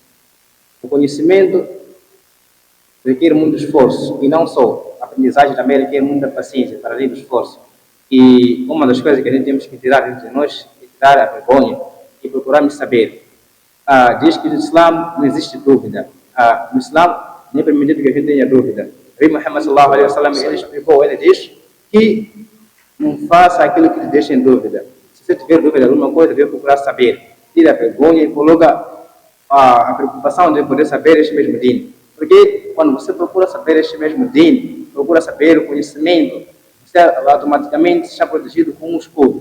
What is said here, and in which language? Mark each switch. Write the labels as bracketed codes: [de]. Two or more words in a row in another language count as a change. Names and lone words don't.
[pt] O conhecimento requer muito esforço, e não só. A aprendizagem também requer muita paciência, para além do esforço. E uma das coisas que a gente temos que tirar dentro de nós é tirar a vergonha e procurarmos saber. Diz que no Islã não existe dúvida. No Islã nem é permitido que a gente tenha dúvida. O Muhammad [ar] صلى الله عليه وسلم, [pt] ele explicou, ele diz que não faça aquilo que te deixa em dúvida. Se você tiver dúvida de alguma coisa, deve procurar saber. Tira a vergonha e coloca a preocupação de poder saber este mesmo din. Porque quando você procura saber este mesmo din, procura saber o conhecimento, você automaticamente está protegido com um escudo.